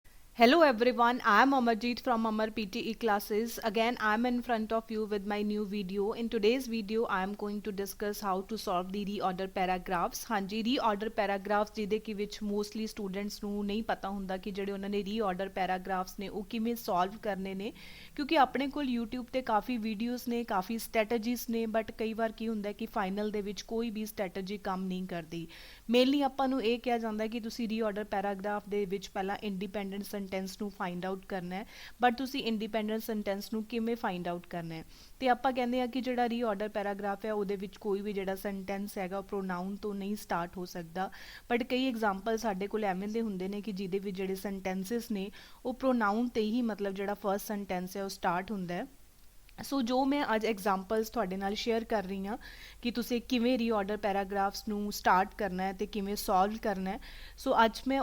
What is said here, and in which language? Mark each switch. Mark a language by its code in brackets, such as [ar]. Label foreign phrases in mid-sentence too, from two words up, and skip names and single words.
[en] Hello everyone, I am Amarjeet from Amar PTE classes. Again, I am in front of you with my new video. In today's video, I am going to discuss how to solve the reorder paragraphs. [pa] ਹਾਂਜੀ [en] reorder paragraphs [pa] ਜਿਹਦੇ ਕਿ ਵਿੱਚ [en] mostly students [pa] ਨੂੰ ਨਹੀਂ ਪਤਾ ਹੁੰਦਾ ਕਿ ਜਿਹੜੇ ਉਹਨਾਂ ਨੇ [en] reorder paragraphs [pa] ਨੇ ਉਹ ਕਿਵੇਂ solve ਕਰਨੇ ਨੇ ਕਿਉਂਕਿ ਆਪਣੇ ਕੋਲ YouTube ਤੇ ਕਾਫੀ videos ਨੇ ਕਾਫੀ strategies ਨੇ ਬਟ ਕਈ ਵਾਰ ਕੀ ਹੁੰਦਾ ਕਿ final ਦੇ ਵਿੱਚ ਕੋਈ ਵੀ strategy ਕੰਮ ਨਹੀਂ ਕਰਦੀ ਮੇਨਲੀ ਆਪਾਂ ਨੂੰ ਇਹ ਕਿਹਾ ਜਾਂਦਾ ਕਿ ਤੁਸੀਂ [en] reorder paragraph [pa] ਦੇ ਵਿੱਚ ਪਹਿਲਾਂ [en] independent sentence [pa] ਨੂੰ [en] find out [pa] ਕਰਨਾ ਹੈ ਬਟ ਤੁਸੀਂ [en] independent sentence [pa] ਨੂੰ ਕਿਵੇਂ [en] find out [pa] ਕਰਨਾ ਹੈ ਤੇ ਆਪਾਂ ਕਹਿੰਦੇ ਆ ਕਿ ਜਿਹੜਾ [en] reorder paragraph [pa] ਹੈ ਉਹਦੇ ਵਿੱਚ ਕੋਈ ਵੀ ਜਿਹੜਾ sentence ਹੈਗਾ ਉਹ pronoun ਤੋਂ ਨਹੀਂ ਸਟਾਰਟ ਹੋ ਸਕਦਾ ਬਟ ਕਈ ਐਗਜ਼ਾਮਪਲ ਸਾਡੇ ਕੋਲ ਐਵੇਂ ਦੇ ਹੁੰਦੇ ਨੇ ਕਿ ਜਿਹਦੇ ਵਿੱਚ ਜਿਹੜੇ sentences ਨੇ ਉਹ pronoun ਤੇ ਹੀ ਮਤਲਬ ਜਿਹੜਾ [en] first sentence [pa] ਹੈ ਉਹ ਸਟਾਰਟ ਹੁੰਦਾ ਹੈ ਸੋ ਜੋ ਮੈਂ ਅੱਜ ਐਗਜ਼ਾਮਪਲਸ ਤੁਹਾਡੇ ਨਾਲ ਸ਼ੇਅਰ ਕਰ ਰਹੀ ਹਾਂ ਕਿ ਤੁਸੀਂ ਕਿਵੇਂ [en] reorder paragraphs [pa] ਨੂੰ ਸਟਾਰਟ ਕਰਨਾ ਹੈ ਤੇ ਕਿਵੇਂ ਸੋਲਵ ਕਰਨਾ ਹੈ ਸੋ ਅੱਜ ਮੈਂ